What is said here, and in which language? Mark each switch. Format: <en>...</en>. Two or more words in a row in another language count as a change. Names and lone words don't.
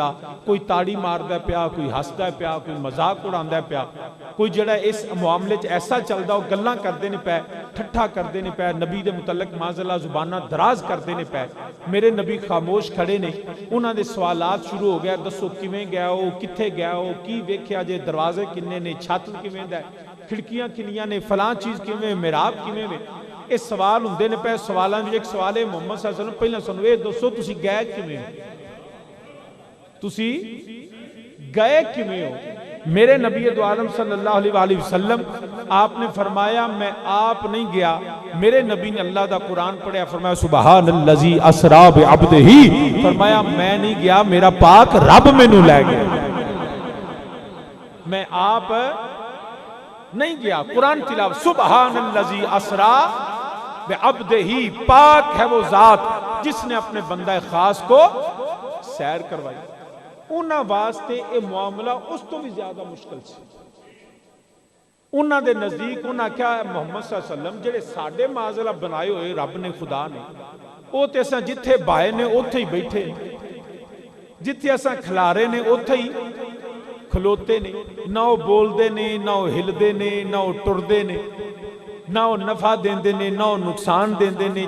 <pa>کوئی تاڑی ماردا پیا، کوئی ہسدا پیا، کوئی مذاق اڑاندا پیا، کوئی جیہڑا اس معاملے چ ایسا چلدا وہ گلاں کردے نے پئے، ٹھٹھا کردے نے پئے، نبی دے متعلق معاذاللہ زباناں دراز کردے نے پئے. میرے نبی خاموش کھڑے نے، انہاں دے سوالات شروع ہو گیا، دسو کویں گیا ہو، کتھے گیا ہو، کی ویکھیا جے، دروازے کنے نے، چھت کویں دا، کھڑکیاں کنیاں نے، فلاں چیز کویں، محراب کویں وے. یہ سوال ہندے نے پئے. سوالاں وچ ایک سوال ہے محمد</pa> <ar>صلى الله عليه وسلم</ar> <pa>پہلاں سانوں یہ دسو تسیں گئے کویں، تسیں گئے کویں ہو. میرے نبی دو عالم</pa> <ar>صلى الله عليه وسلم</ar> <pa>آپنے فرمایا میں آپ نہیں گیا. میرے نبی نے اللہ دا قرآن پڑھیا، فرمایا</pa> <ar>سبحان الذي أسرى بعبده,</ar> <pa>فرمایا میں نہیں گیا، میرا پاک رب مینوں لے گیا، میں آپ نہیں گیا. قرآن تلاوت</pa> <ar>سبحان الذي أسرى بعبده,</ar> <ur>پاک ہے وہ ذات جسنے اپنے بندہ خاص کو سیر کروائی.</ur> <pa>انہاں واسطے یہ معاملہ اس تو بھی زیادہ مشکل سی. انہاں دے نزدیک انہاں کیا محمد</pa> <ar>صلى الله عليه وسلم</ar> <pa>جیہڑے ساڈے معاذاللہ بنائے ہوئے رب نے، خدا نے، وہ تے اساں جتھے بائے نے اوتھے ہی بیٹھے، جتھے اساں کھلارے نے اوتھے ہی کھلوتے نے. نہ وہ بولتے نے، نہ وہ ہلتے نے، نہ وہ ٹرتے نے، نہ وہ نفع دیندے نے، نہ وہ نقصان دیندے نے.</pa>